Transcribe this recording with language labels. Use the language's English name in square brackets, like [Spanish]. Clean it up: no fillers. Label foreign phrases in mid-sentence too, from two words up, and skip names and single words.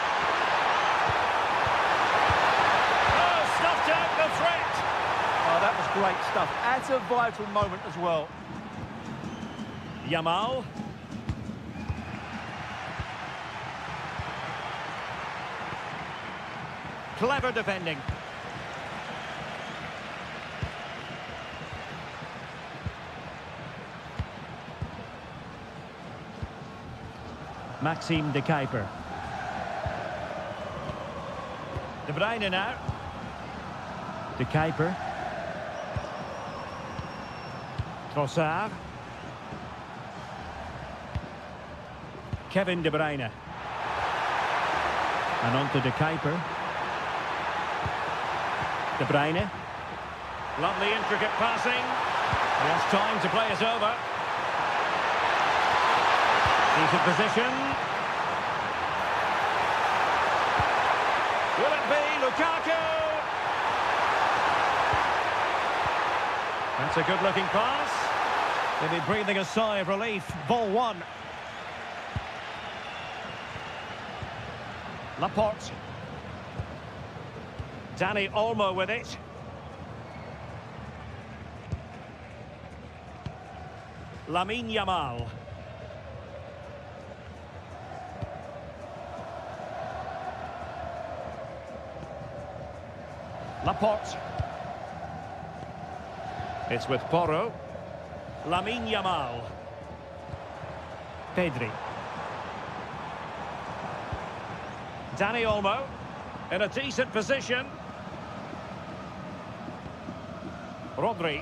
[English] Oh, snuffed out the threat. Oh, that was great stuff. At a vital moment as well. Yamal. Clever defending. Maxime de Kuiper. De Bruyne now. De Kuiper. Trossard. Kevin De Bruyne. And on to De Kuiper. De Bruyne. Lovely intricate passing. He has time to play it over. Decent position. Will it be Lukaku? That's a good-looking pass. They'll be breathing a sigh of relief. Ball one. Laporte. Dani Olmo with it. Lamine Yamal. Laporte. It's with Porro. Lamine Yamal. Pedri. Dani Olmo in a decent position. Rodri.